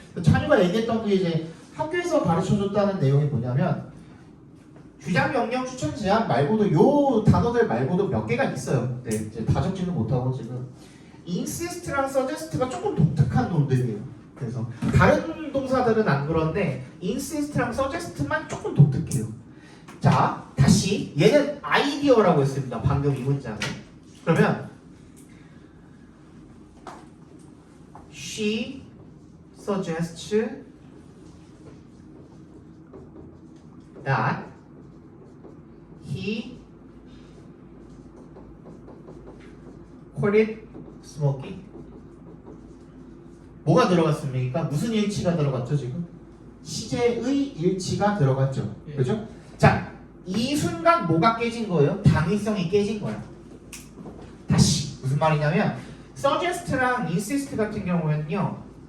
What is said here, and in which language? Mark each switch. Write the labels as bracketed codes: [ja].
[ko] 찬유가 얘기했던 게 이제 학교에서 가르쳐줬다는 내용이 뭐냐면 주장, 명령, 추천, 제안 말고도 요 단어들 말고도 몇 개가 있어요. 네, 이제 다 적지는 못하고 지금 insist랑 suggest가 조금 독특한 놈들이에요. 그래서 다른 동사들은 안 그런데 insist랑 suggest만 조금 독특해요. 자, 다시 다시 얘는 아이디어라고 했습니다. 방금 이 문장은. 그러면 [en] she suggests that he quit smoking. [ko] 뭐가 들어갔습니까? 무슨 일치가 들어갔죠 지금? 시제의 일치가 들어갔죠. 예. 그죠? 자, 이 순간 뭐가 깨진 거예요? 당위성이 깨진 거야. 다시 무슨 말이냐면 suggest랑 insist 같은 경우에는요.